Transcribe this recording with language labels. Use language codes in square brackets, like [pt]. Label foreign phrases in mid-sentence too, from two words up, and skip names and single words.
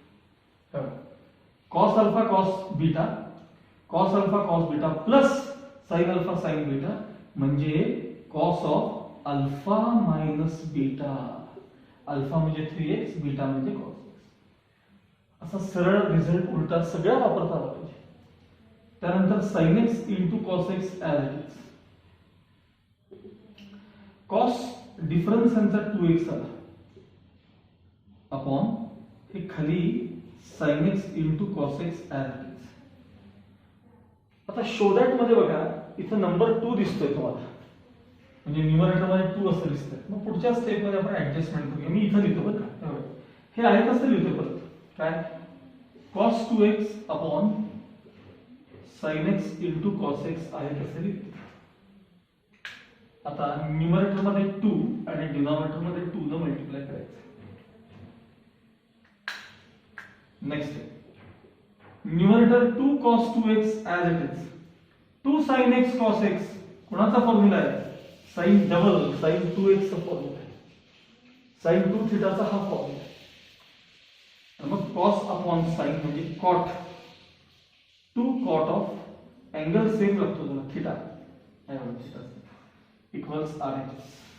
[en] cos alpha cos beta plus sin alpha sin beta म्हणजे cos of alpha minus beta. [mr] अल्फा म्हणजे 3x बीटा म्हणजे cos x. असा सरळ रिझल्ट उलटा सगळ्या वापरता आला पाहिजे. [en] त्यानंतर sin x into cos x as it is. cos difference [mr] यांचा 2x आला अपॉन हे खाली [en] sin x into cos x as it is. [mr] आता [en] show that [mr] मध्ये बघा इथं नंबर 2 दिसतोय तुम्हाला म्हणजे न्यूमरेटर मध्ये 2 असं दिसतंय. मग पुढच्या स्टेप मध्ये आपण ऍडजस्टमेंट करूया. मी इथं लिहितो बरं का. हे आहे तसं लिहितो परत काय [en] cos 2x upon sin x into cos x [mr] आहे तसं लिहितो. आता न्यूमरेटर मध्ये 2 आणि डिनॉमिनेटर मध्ये 2 न मल्टिप्लाय करायचं. [en] next numerator 2 cos 2x as it is. [mr] 2 sin x cos x कोणाचा फॉर्म्युला आहे [en] sine double sine 2x [mr] चा फॉर्म्युला आहे, साइन 2 थिटाचा हा फॉर्म्युला आहे. मग [en] cos upon sine [mr] म्हणजे [en] cot 2 cot of angle same [mr] लागतो तुला [en] theta equals RHS.